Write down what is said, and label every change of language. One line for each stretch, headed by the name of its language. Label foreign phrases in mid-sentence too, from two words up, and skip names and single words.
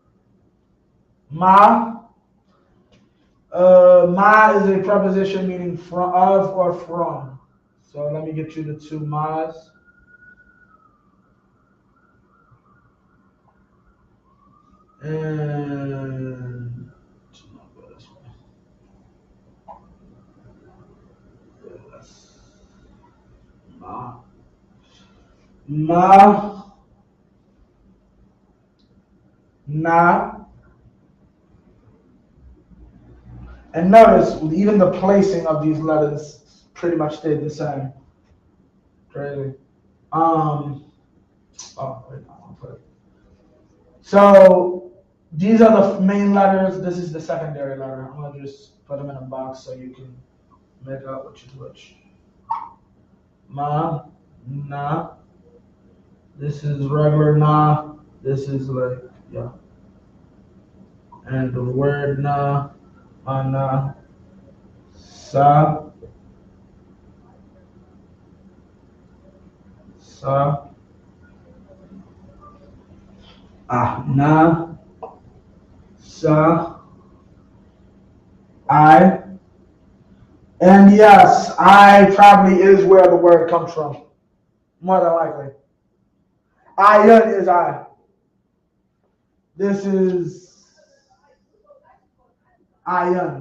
English: Ma. Ma is a preposition meaning from, of, or from. So let me get you the two ma's. And ma. Ma. Na. And notice, even the placing of these letters pretty much stayed the same. Crazy. Oh, wait, I want to put it. So these are the main letters. This is the secondary letter. I'm gonna just put them in a box so you can make out which is which. Ma, na. This is regular na. This is like, yeah. And the word na, ana, sa, sa, na, sa, I. And yes, I probably is where the word comes from. More than likely. Ayun is I. This is Ayun.